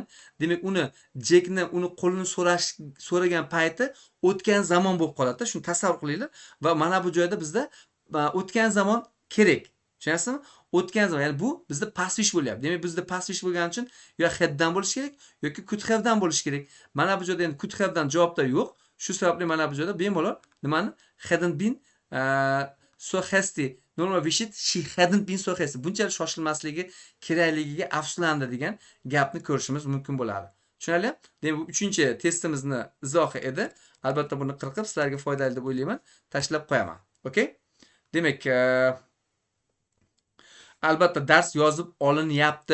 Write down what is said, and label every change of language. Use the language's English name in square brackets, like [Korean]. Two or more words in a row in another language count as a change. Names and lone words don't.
[Uzbek] Demak, Jekni uni qo'lini so'ragan payti o'tgan zamon bo'lib qoladi. Shuni tasavvur qilinglar. Va mana bu joyda bizda o'tgan zamon kerak. Tushunasizmi? O'tgan zamon, ya'ni bu bizda [English] past wish [Uzbek] bo'lyapti. Demak, bizda [English] past wish [Uzbek] bo'lgani uchun yo haddan bo'lish kerak yoki [English] could have [Uzbek] dan bo'lish kerak. Mana bu joyda endi [English] could have [Uzbek] dan javobda yo'q. Shu sababli mana bu joyda bemalol nimani [English] hadn't been so hasty. Normal wish it she hadn't been so hasty. [Uzbek] Bunchalik shoshilmasligi kerakligiga afsuslandi degan gapni ko'rishimiz mumkin bo'ladi. Tushunarli? Demak, bu 3-testimizni izohi edi. Albatta buni qirqib sizlarga foydali deb o'ylayman. Tashlab qo'yaman. Okay? Demak, albatta dars yozib olinyapti.